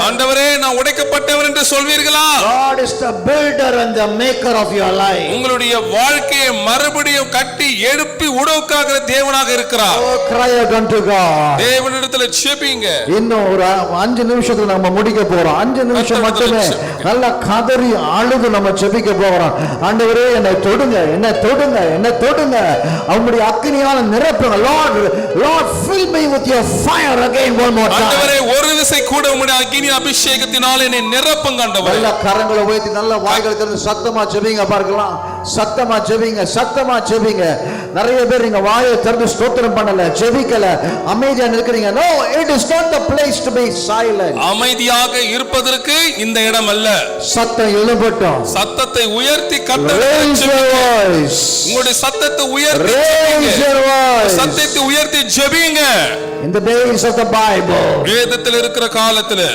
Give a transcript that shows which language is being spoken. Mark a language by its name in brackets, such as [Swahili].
[Tamil] ஆண்டவரே, நான் உடைக்கப்பட்டவன் என்று சொல்வீர்களா? [English] God is the builder and the maker of your life. [Tamil] உங்களுடைய வாழ்க்கையை மறுபடியும் கட்டி எழுப்பி உருவாக்குகிற தேவனாக இருக்கிறார். [English] Oh, cry out unto God. God. [Tamil] தேவனிடத்தில் ஜெபிங்க. இன்னும் ஒரு 5 நிமிஷத்துல நம்ம முடிக்க போறோம். 5 நிமிஷம் மட்டுமே நல்ல கதறி அழுது நம்ம ஜெபிக்க போறோம். ஆண்டவரே என்னை தொடுங்க, என்னை தொடுங்க, என்னை தொடுங்க, அவங்களுடைய அக்கினியால நிரப்புங்க. [English] Lord, Lord, fill me with your fire again one more time. [Tamil] ஆண்டவரே ஒரு விசை கூட உம்முடைய அக்கினி அபிஷேகத்தினால என்னை நிரப்புங்க ஆண்டவரே. நல்ல கரங்களை உயர்த்தி நல்ல வாய்களை திறந்து சத்தமா ஜெபிங்க பார்க்கலாம். சத்தமா ஜெபிங்க, சத்தமா ஜெபிங்க. நிறைய பேர் நீங்க வாயை திறந்து ஸ்தோத்திரம் பண்ணல, ஜெபிக்கல, அமைதியா நிற்கிறீங்க. [English] No, it is not the place to be silent. [Tamil] அமைதியாக இருப்பதற்கு இந்த இடம் அல்ல. சத்தம் எழும்பட்டும். சத்தத்தை உயர்த்தி [English] Raise your voice. [Tamil] உங்களுடைய சத்தத்தை உயர்த்தி [English] Raise your voice. [Tamil] சத்தத்தை உயர்த்தி ஜெபிங்க. [English] In the days of the Bible, [Tamil] வேதத்தில் இருக்கிற காலத்துல